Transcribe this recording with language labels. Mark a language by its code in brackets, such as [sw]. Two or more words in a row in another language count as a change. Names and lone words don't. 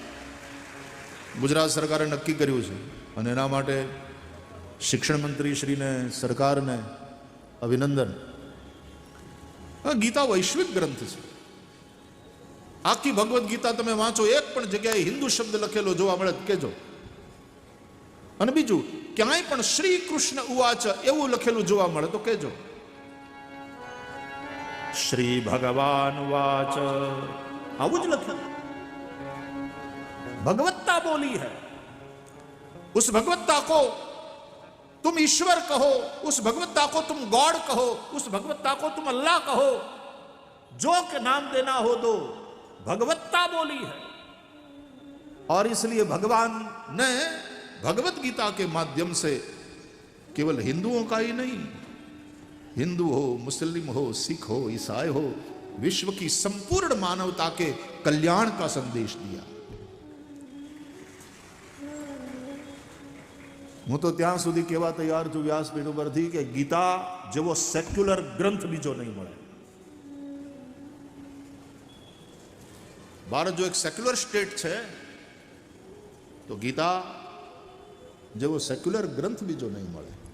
[gu] ગુજરાત સરકારે નક્કી કર્યું છે અને એના માટે શિક્ષણ મંત્રી શ્રીને, સરકારને અભિનંદન. ગીતા વૈશ્વિક ગ્રંથ છે. આખી ભગવદ્ ગીતા તમે વાંચો, એક પણ જગ્યાએ હિન્દુ શબ્દ લખેલો જોવા મળે કેજો. અને બીજું ક્યાંય પણ [sa] श्री कृष्ण उवाच [gu] એવું લખેલું જોવા મળે તો કેજો. [sa] श्री भगवान वाच [gu] आવું જ લખ્યું. [hi] भगवत्ता बोली है. उस भगवत्ता को तुम ईश्वर कहो, उस भगवत्ता को तुम गॉड कहो, उस भगवत्ता को तुम अल्लाह कहो, जो के नाम देना हो दो, भगवत्ता बोली है. और इसलिए भगवान ने भगवत गीता के माध्यम से केवल हिंदुओं का ही नहीं, हिंदू हो, मुस्लिम हो, सिख हो, ईसाई हो, विश्व की संपूर्ण मानवता के कल्याण का संदेश दिया. [gu] હું તો ત્યાં સુધી કહેવા તૈયાર છું વ્યાસપીઠ ઉપરથી કે ગીતા જેવો સેક્યુલર ગ્રંથ બીજો નહીં મળે. ભારત જો એક [en] secular state [gu] છે તો ગીતા જેવો સેક્યુલર ગ્રંથ બીજો નહીં મળે.